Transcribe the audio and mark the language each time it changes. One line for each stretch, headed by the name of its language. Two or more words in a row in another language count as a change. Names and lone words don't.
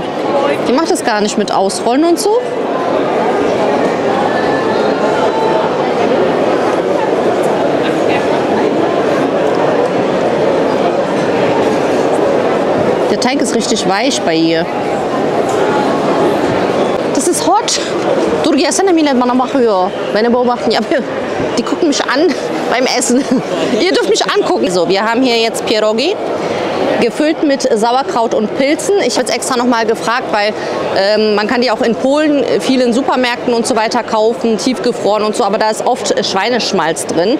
German: Die macht es gar nicht mit Ausrollen und so. Der Teig ist richtig weich bei ihr. Das ist hot.
Turkish: Dur gelsene millet bana bakıyor.
German: Beni beobachten. Ja, die gucken mich an. beim Essen. Ihr dürft mich angucken. So, wir haben hier jetzt Pierogi, gefüllt mit Sauerkraut und Pilzen. Ich habe jetzt extra noch mal gefragt, weil man kann die auch in Polen vielen Supermärkten und so weiter kaufen, tiefgefroren und so, aber da ist oft Schweineschmalz drin.